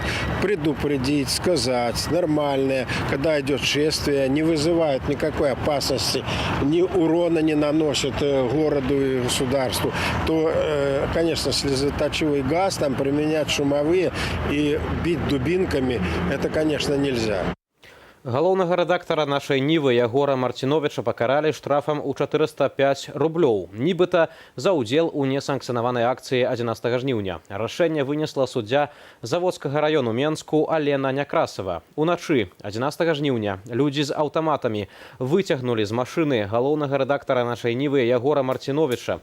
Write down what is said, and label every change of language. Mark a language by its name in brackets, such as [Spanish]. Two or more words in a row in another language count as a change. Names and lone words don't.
[Russian] Предупредить, сказать, нормальное. Когда идет шествие, не вызывают никакой опасности, ни урона не наносят городу и государству. То, конечно, слезоточивый газ, там применять шумовые и бить дубинками, это, конечно, нельзя. [Belarusian] Галоўнага рэдактара нашай Нівы Ягора Марціновіча пакаралі штрафам у 405 рублёў, нібыта за ўдзел у несанкцыянаванай акцыі 11 жніўня. Рашэнне вынесла суддзя Заводскага раёну Менску Алена Някрасава. Уначы 11 жніўня людзі з аўтаматамі выцягнулі з машыны галоўнага рэдактара нашай Нівы Ягора Марціновіча.